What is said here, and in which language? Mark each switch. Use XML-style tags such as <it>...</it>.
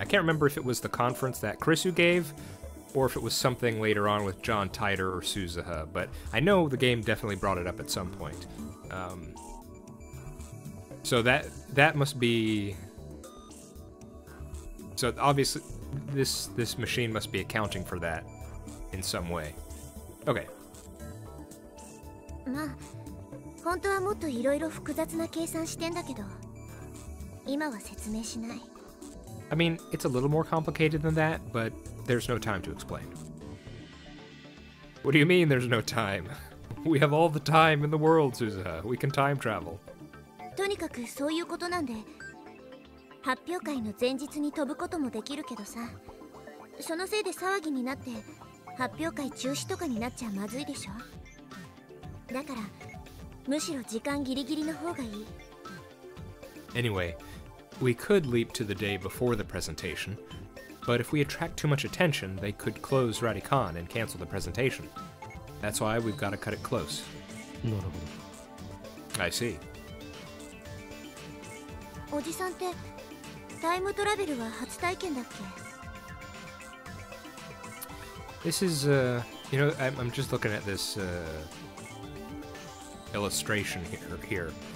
<en>I can't remember if it was the conference that Chrisu gave, or if it was something later on with John Titor or Suzuha, but I know the game definitely brought it up at some point. So that must be... So obviously, this machine must be accounting for that in some way. Okay.</en> <ja>まあ、本当はもっといろいろ複雑な計算してんだけど、今は説明しない。</ja> <en>I mean, it's a little more complicated than that, but there's no time to explain. What do you mean there's no time? We have all the time in the world, Suzuha. We can time travel.</en> <ja>とにかくそういうことなんで、発表会の前日に飛ぶこともできるけどさ、そのせいで騒ぎになって発表会中止とかになっちゃまずいでしょ。だからむしろ時間ギリギリの方がいい。</ja> <en>Anyway, we could leap to the day before the presentation, but if we attract too much attention, they could close Radicon and cancel the presentation. That's why we've got to cut it close. I see.</en> <ja>おじさんってタイムトラベルは初体験だっけ？</ja> <en>This is, you know, I'm just looking at this illustration here.</en>